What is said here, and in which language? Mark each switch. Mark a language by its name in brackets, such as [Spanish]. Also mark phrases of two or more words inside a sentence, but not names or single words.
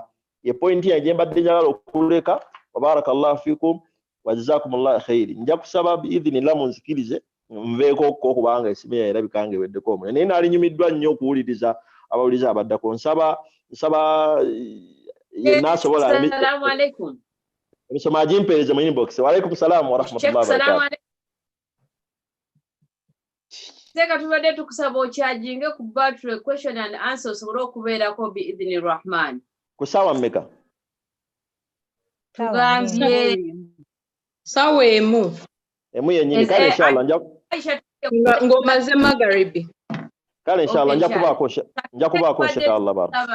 [Ganda] Ye point yange mbadde njagala okuleka. [Arabic] بارك الله فيكم وجزاكم الله خيرا. [Ganda] Nja kusaba biidhinillah munzikirize nveeko kubanga esimu erabika nga eweddeko omuliro naye naali nyumiddwa nnyo okuwuliriza abawulize abaddako. Nsaba yenna asobola emisoma agimpeereze mu inbox. [Arabic] وعليكم السلام ورحمة الله وبركاته. [Ganda] Seka tubadde tukusaba okyajinge ku [English] battery question and answer [Ganda] osobole okubeerako [Arabic] بإذن الرحمن. [Ganda] Ku ssaawa mmeka? Tugambye ssaawa emu yennyini. Kale inshallah ng'omaze magharibi. Kale inshallah nja kubaako inshallah bara.